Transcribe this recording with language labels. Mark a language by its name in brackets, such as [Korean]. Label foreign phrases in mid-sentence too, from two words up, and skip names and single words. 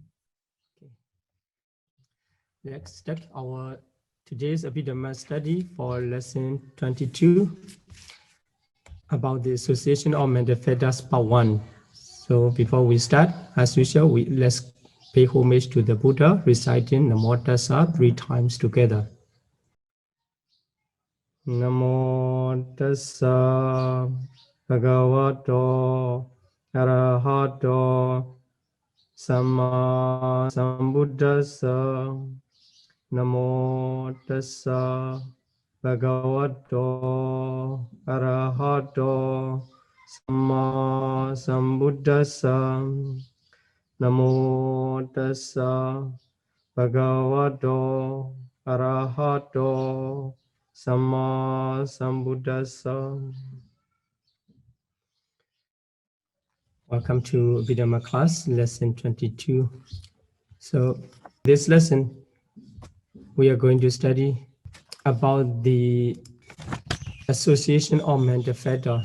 [English] Let's start our today's Abhidhamma study for lesson 22 about the association of mental factors part 1. So before we start, as usual, let's pay homage to the Buddha, reciting Namo Tassa 3 times together. [Pali] Namo Tassa Bhagavato Arahato Samma Sambuddhassa. Namo Tassa Bhagavato Arahato Samma Sambuddhassa. Namo Tassa Bhagavato Arahato Samma Sambuddhassa. [English] Welcome to Abhidhamma class, lesson 22. So this lesson, we are going to study about the association of mental factors.